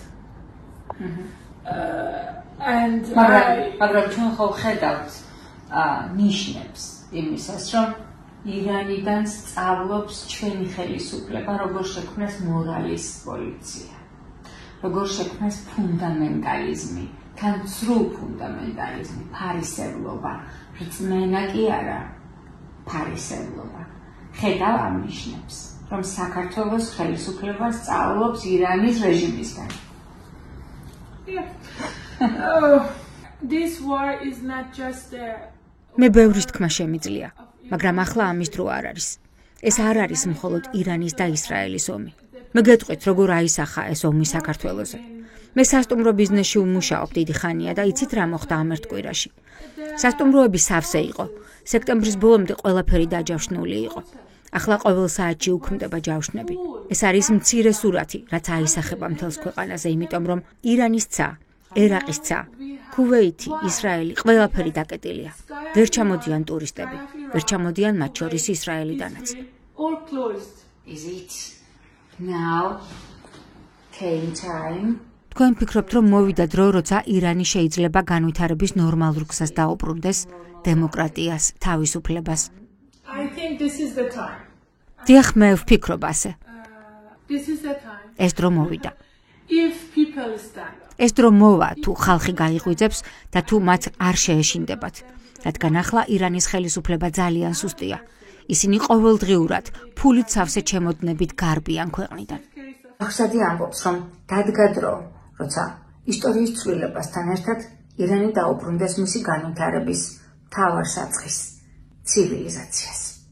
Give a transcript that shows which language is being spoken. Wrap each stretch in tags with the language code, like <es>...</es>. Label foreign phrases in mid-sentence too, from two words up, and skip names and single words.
<ka>მაგრამ ჩვენ ხო ხედავთ ნიშნებს იმისას, რომ ირანიდან სწავლობს ჩვენი ხელისუფლება, როგორ შექმნეს მორალის პოლიცია, როგორ შექმნეს ფუნდამენტალიზმი, თან ცრუ ფუნდამენტალიზმი, ფარისევლობა, რწმენა კი არა, ფარისევლობა. ხედავ ამ ნიშნებს, რომ საქართველოს ხელისუფლება სწავლობს ირანის რეჟიმისგან.</ka> <en>This war is not just a</en> <ka>მე ბევრის თქმა შემიძლია, მაგრამ ახლა ამის დრო არ არის. ეს არ არის მხოლოდ ირანის და ისრაელის ომი. მე გეტყვით, როგორ აისახა ეს ომი საქართველოზე. მე სასტუმრო ბიზნესში ვმუშაობ დიდი ხანია და იცით რა მოხდა ამ ერთ კვირაში. სასტუმროები სავსე იყო. სექტემბრის ბოლომდე ყველაფერი დაჯავშნული იყო. ახლა ყოველ საათში უქმდება ჯავშნები. ეს არის მცირე სურათი, რაც აისახება მთელს ქვეყანაზე, იმიტომ რომ ირანის ცა, ერაყის ცა, ქუვეითი, ისრაელი, ყველაფერი დაკეტილია. ვერ ჩამოდიან ტურისტები, ვერ ჩამოდიან მათ შორის ისრაელიდანაც.</ka> <en>all closed. Is it now came time?</en> <ka>თქვენ ფიქრობთ, რომ მოვიდა დრო, როცა ირანი შეიძლება განვითარების ნორმალურ გზას დაუბრუნდეს დემოკრატიას, თავისუფლებას?</ka> <en>I think this is the time.</en> <ka>დიახ, მე ვფიქრობ ასე.</ka> <en>This is the time.</en> <ka>ეს დრო მოვიდა.</ka> <en>If people stand up.</en> <ka>ეს დრო მოვა, თუ ხალხი გაიღვიძებს და თუ მათ არ შეეშინდებათ. რადგან ახლა ირანის ხელისუფლება ძალიან სუსტია. ისინი ყოველდღიურად ფულით სავსე ჩემოდნებით გარბიან ქვეყნიდან. ახსადი ამბობს, რომ დადგა დრო, როცა ისტორიის ცვლილებასთან ერთად ირანი დაუბრუნდეს მისი განვითარების მთავარ საწყის ცივილიზაციას.</ka>